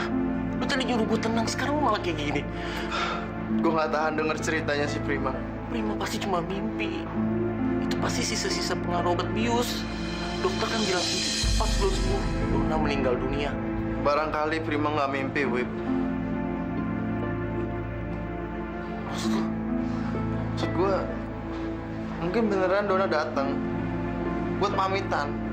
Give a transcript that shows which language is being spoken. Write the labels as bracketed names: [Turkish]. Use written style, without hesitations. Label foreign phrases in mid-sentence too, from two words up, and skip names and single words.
[Indonesian] Lu tadi nyuruh gue tenang, sekarang lu malah kayak gini. Gue nggak tahan denger ceritanya si Prima. Prima pasti cuma mimpi. Itu pasti sisa-sisa pengaruh obat bius. Dokter kan bilang sendiri, pas lu sembuh, Dona meninggal dunia. Barangkali Prima nggak mimpi, Wip. Maksud gue, mungkin beneran Dona datang buat pamitan.